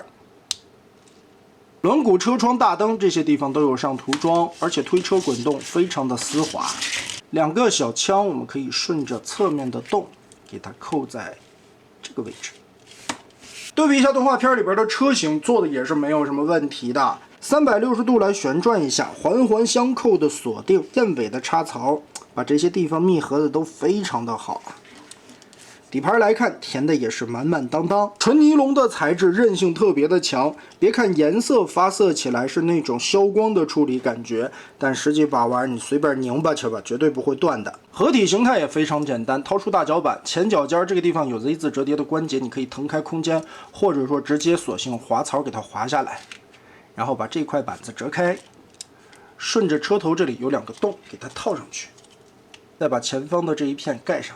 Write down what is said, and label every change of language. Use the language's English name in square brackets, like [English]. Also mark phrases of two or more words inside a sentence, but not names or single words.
[Chinese] 輪毂、車窗、大燈這些地方都有上塗裝，而且推車滾動非常的絲滑。2個小槍我們可以順着側面的洞給它扣在這個位置。对比一下動畫片裡邊的車型，做的也是沒有什麼問題的。360度來旋轉一下，環環相扣的鎖定，燕尾的插槽，把這些地方密合的都非常的好。底盤來看，填的也是滿满當當，纯尼龙的材質韧性特別的強。別看顏色發色起來是那種消光的處理感覺，但實際把玩你隨便擰吧去吧，絕对不會斷的。合體形態也非常簡單，掏出大腳板，前腳尖這個地方有 Z 字折疊的關節，你可以騰開空間，或者說直接索性滑槽給它滑下來，然後把這塊板子折開，順着車頭這裡有2個洞給它套上去，再把前方的這一片蓋上。